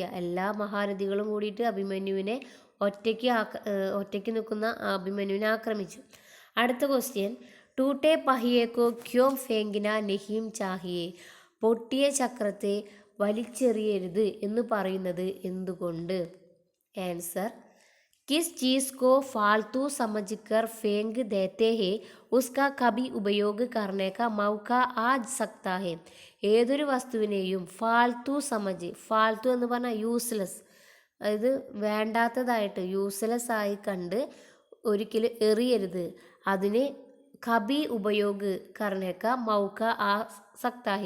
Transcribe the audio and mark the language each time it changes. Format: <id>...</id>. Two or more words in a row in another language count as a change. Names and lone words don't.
<ml>എല്ലാ മഹാരഥികളും കൂടിയിട്ട് അഭിമന്യുവിനെ ഒറ്റയ്ക്ക് നിൽക്കുന്ന അഭിമന്യുവിനെ ആക്രമിച്ചു. അടുത്ത ക്വസ്റ്റ്യൻ</ml> <hi>टूटे पहिये को क्यों फेंकना नहीं चाहिए.</hi> <ml>പൊട്ടിയ ചക്രത്തെ വലിച്ചെറിയരുത് എന്ന് പറയുന്നത് എന്തുകൊണ്ട്?</ml> <hi>ആൻസർ किस चीज़ को फालतू समझकर फेंक देते हैं उसका कभी उपयोग करने का मौका आ सकता है.</hi> <ml>ഏതൊരു വസ്തുവിനെയും ഫാൽത്തു എന്ന് പറഞ്ഞാൽ യൂസ്ലെസ്, അതായത് വേണ്ടാത്തതായിട്ട് യൂസ്ലെസ് ആയി കണ്ട് ഒരിക്കലും എറിയരുത്.</ml> <hi>അതിന് कभी उपयोग करने का मौका आ सकता है.</hi>